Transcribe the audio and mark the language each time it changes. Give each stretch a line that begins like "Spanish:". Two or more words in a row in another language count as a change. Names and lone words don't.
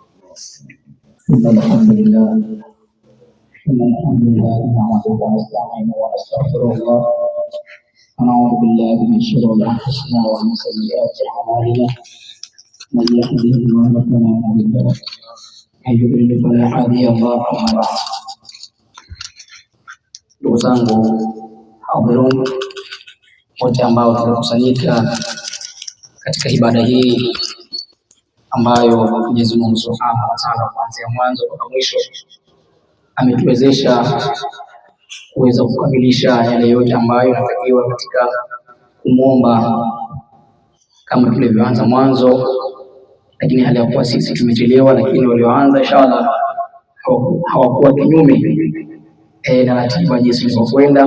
Arabic: إن الحمد لله نحمده ونستعينه ونستغفر الله ونعوذ بالله من شرور أنفسنا ومن سيئات أعمالنا من يهده الله فلا مضل له ومن يضلل فلا هادي له أما بعد.
Swahili: Ndugu zangu hadhirun wote ambao tumekusanyika katika ibada hii ambayo Mwenyezi Mungu
Arabic: سبحانه وتعالى
Swahili: kuanzia mwanzo mpaka mwisho ametuwezesha kuweza kukamilisha yale yote ambayo yanatakiwa katika kumwomba kama tulivyoanza mwanzo, lakini hali ya kuwa sisi tumechelewa, lakini walioanza inshallah hawakuwa kinyume na ratiba jinsi ilivyokwenda.